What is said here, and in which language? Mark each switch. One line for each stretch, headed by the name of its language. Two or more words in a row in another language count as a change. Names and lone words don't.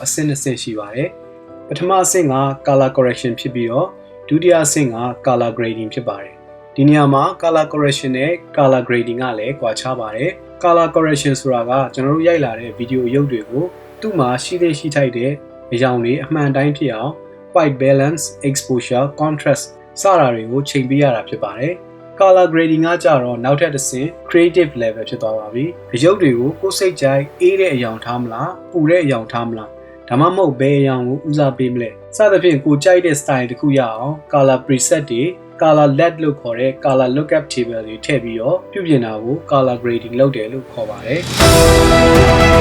Burmese: အဆင့်2ဆင့်ရှိပါတယ်ပထမအဆင့်က
English: color correction
Burmese: ဖြစ်ပြီးတော့ဒုတိယအဆင့်က
English: color grading
Burmese: ဖြစ်ပါတယ်ဒီနေရာမှာ
English: color correction
Burmese: နဲ့
English: color grading
Burmese: ကလည်းကွာခြား ပါတယ်
English: color correction
Burmese: ဆိုတာကကျွန်တော်တို့ရိုက်လာတဲ့ video ရုပ်တွေကိုသူ့မှာရှိတဲ့ရှိထိုက်တဲ့အရောင်တွေအမှန်တိုင်းဖြစ် အောင်
English: white balance exposure contrast
Burmese: စတာတွေကိုချိန်ပေးရတာဖြစ်ပါတယ်
English: color grading
Burmese: ကကြတော့နောက်ထပ်တစ်ဆင့်
English: creative level
Burmese: ဖြစ်သွားပါပြီအရုပ်တွေကိုကိုယ်စိတ်ကြိုက်အေးတဲ့အရောင်ထားမလားပူတဲ့အရောင်ထားမလားဒါမှမဟုတ်ဘယ်အရောင်ကိုဦးစားပေးမလဲစသဖြင့်ကိုကြိုက်တဲ့ style တစ်ခုရအောင်
English: color preset
Burmese: တွေ
English: color LED
Burmese: လို့ခေါ်တဲ့
English: color lookup table
Burmese: တွေထည့်ပြီးတော့ပြုပြင်တာကို
English: color grading
Burmese: လုပ်တယ်လို့ခေါ်ပါတယ်